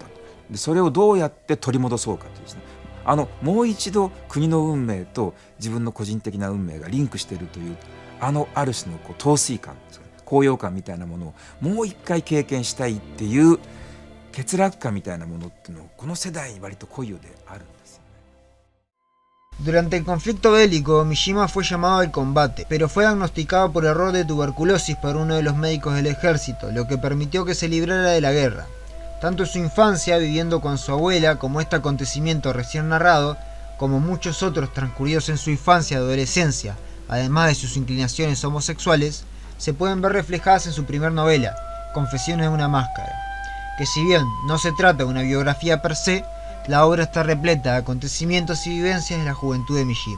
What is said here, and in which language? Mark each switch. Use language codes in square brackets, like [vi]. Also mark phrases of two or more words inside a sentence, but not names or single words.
[ja] でそれをどうやって取り戻そうかというですね、もう一度国の運命と自分の個人的な運命がリンクしているというある種の陶酔感、高揚感みたいなものをもう一回経験したいっていう欠落感みたいなものっていうのをこの世代に割と濃いようであるんですよ。 [es] Durante el conflicto bélico, Mishima fue llamado al combate, pero fue diagnosticado por error de tuberculosis por uno de los médicos del ejército, lo que permitió que se librara de la guerra. Tanto su infancia, viviendo con su abuela, como este acontecimiento recién narrado, como muchos otros transcurridos en su infancia y adolescencia, además de sus inclinaciones homosexuales, se pueden ver reflejadas en su primer novela, Confesiones de una máscara, que si bien no se trata de una biografía per se, la obra está repleta de acontecimientos y vivencias de la juventud de Mishima.